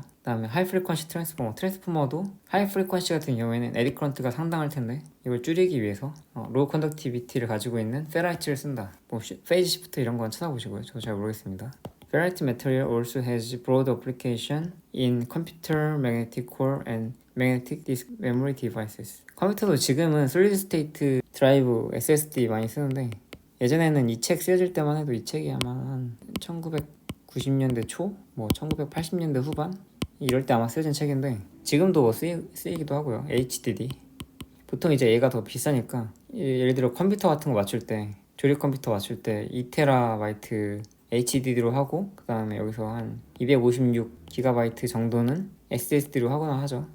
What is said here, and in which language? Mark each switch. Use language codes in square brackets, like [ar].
[ko] 그 다음에 하이 프리퀀시 트랜스포머도 하이 프리퀀시 같은 경우에는 에디 커런트가 상당할 텐데 이걸 줄이기 위해서 로우 컨덕티비티를 가지고 있는 페라이트를 쓴다. 뭐 페이지 시프트 이런 건 찾아보시고요. 저도 잘 모르겠습니다. [en] Ferrite material also has broad application in computer magnetic core and magnetic disk memory devices. [ko] 컴퓨터도 지금은 solid state 드라이브 SSD 많이 쓰는데 예전에는 이 책 쓰여질 때만 해도 이 책이 아마 한 1990년대 초? 뭐 1980년대 후반? 이럴 때 아마 쓰여진 책인데 지금도 뭐 쓰이기도 하고요. HDD 보통 이제 얘가 더 비싸니까 예를 들어 컴퓨터 같은 거 맞출 때 조립 컴퓨터 맞출 때 2TB HDD로 하고 그 다음에 여기서 한 256GB 정도는 SSD로 하거나 하죠.